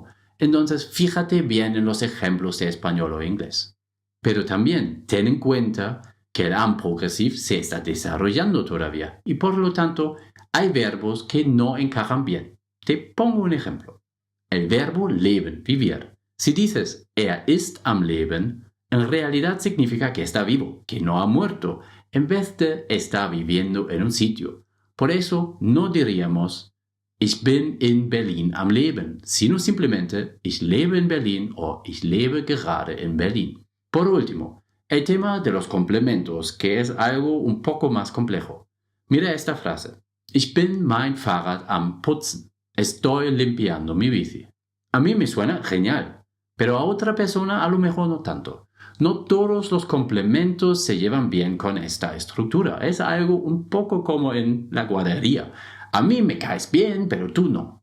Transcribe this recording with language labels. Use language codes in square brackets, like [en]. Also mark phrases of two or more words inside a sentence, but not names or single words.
[es] Entonces, fíjate bien en los ejemplos de español o inglés. Pero también ten en cuenta que el am progresivo se está desarrollando todavía y por lo tanto hay verbos que no encajan bien. Te pongo un ejemplo. El verbo leben, vivir. Si dices [de] ist am Leben, [es] en realidad significa que está vivo, que no ha muerto, en vez de está viviendo en un sitio. Por eso no diríamos [de] ich bin in Berlin am Leben, [es] sino simplemente [de] ich lebe [es] en Berlin o [de] ich lebe gerade [es] en Berlin. Por último, el tema de los complementos, que es algo un poco más complejo. Mira esta frase. [de] Ich bin mein Fahrrad am Putzen. [es] Estoy limpiando mi bici. A mí me suena genial, pero a otra persona a lo mejor no tanto. No todos los complementos se llevan bien con esta estructura. Es algo un poco como en la guardería. A mí me caes bien, pero tú no.